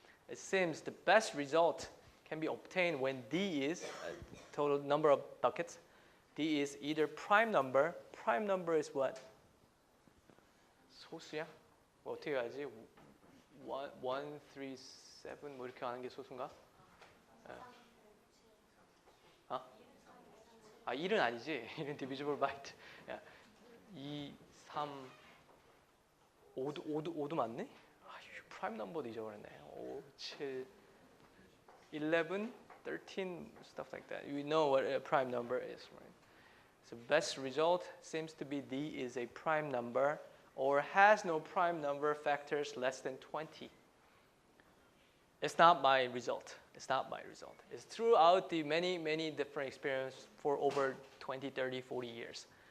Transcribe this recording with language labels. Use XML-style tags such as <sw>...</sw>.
<en>It seems the best result can be obtained when D is total number of buckets. D is either prime number. Prime number is what?</en> <ko>소수야? 뭐 어떻게 하지? 1, 3, 7 뭐 이렇게 하는 게 소수인가? 어? 아 1은 아니지.</ko> <en>1은 divisible by 2,</en> <ko>3, 5도 맞네? 아, 프라임 넘버도 잊어버렸네. 5, 7, 11, 13,</ko> <en>stuff like that. You know what a prime number is, right? So best result seems to be D is a prime number or has no prime number factors less than 20. It's not my result. It's not my result. It's throughout the many different experiments for over 20, 30, 40 years.</en>